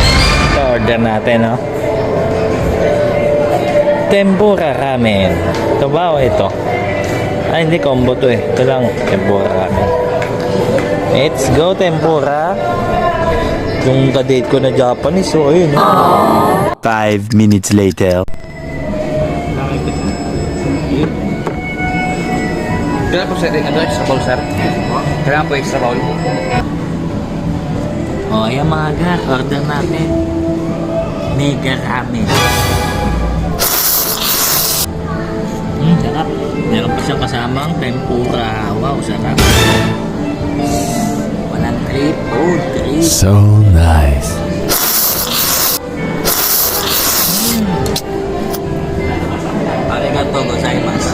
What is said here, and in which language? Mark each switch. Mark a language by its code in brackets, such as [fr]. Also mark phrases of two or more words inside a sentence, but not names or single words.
[tl] Ito, order natin, no? Tempura Ramen. Ito ba o ito? Ay, hindi, combo to eh. Ito lang, Tempura Ramen. [en] Let's go, [tl] Tempura. Yung ka-date ko na Japanese, so ayun. [en] 5 minutes later. [tl] Kailangan po sir, [en] extra bowl [tl] sir. Kailangan po [en] extra bowl. [tl] O, ayan mga gar, order natin. Mega Ramen. Sarap. Meron pa siyang kasamang tempura. Wow, sarap. Walang trip. Oh, trip. [en] So nice. [ja] ありがとうございます.